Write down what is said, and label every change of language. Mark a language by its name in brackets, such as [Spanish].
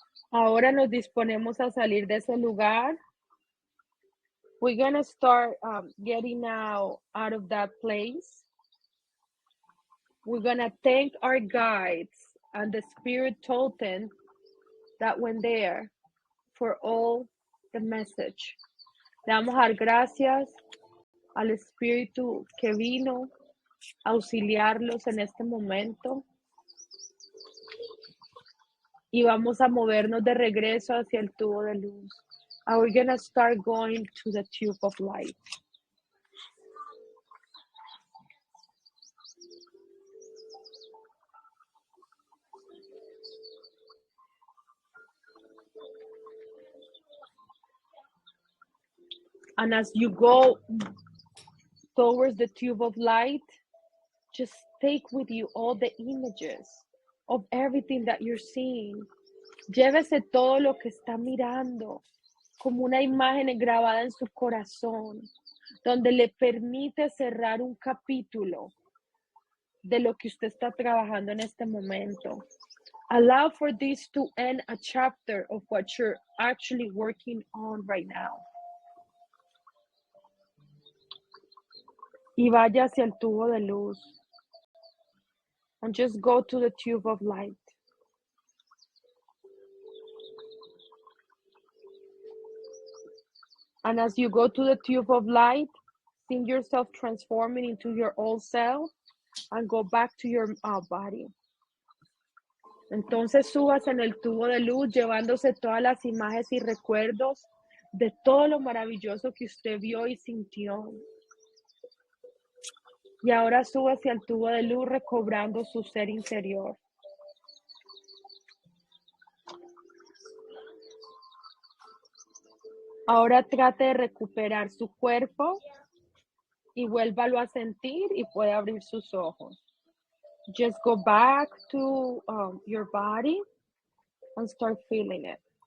[Spanish] Ahora nos disponemos a salir de ese lugar. [English] We're gonna start getting out of that place. We're gonna thank our guides and the spirit totem that went there for all the message. [Spanish] Le vamos a dar gracias al espíritu que vino a auxiliarlos en este momento. Y vamos a movernos de regreso hacia el tubo de luz. [English] And we're gonna start going to the tube of light. And as you go towards the tube of light, just take with you all the images of everything that you're seeing. [Spanish] Llévese todo lo que está mirando como una imagen grabada en su corazón, donde le permite cerrar un capítulo de lo que usted está trabajando en este momento. [English] Allow for this to end a chapter of what you're actually working on right now. [Spanish] Y vaya hacia el tubo de luz. [English] And just go to the tube of light. And as you go to the tube of light, see yourself transforming into your old self and go back to your body. [Spanish] Entonces subas en el tubo de luz llevándose todas las imágenes y recuerdos de todo lo maravilloso que usted vio y sintió. Y ahora suba hacia el tubo de luz recobrando su ser interior. Ahora trate de recuperar su cuerpo y vuélvalo a sentir y puede abrir sus ojos. [English] Just go back to your body and start feeling it.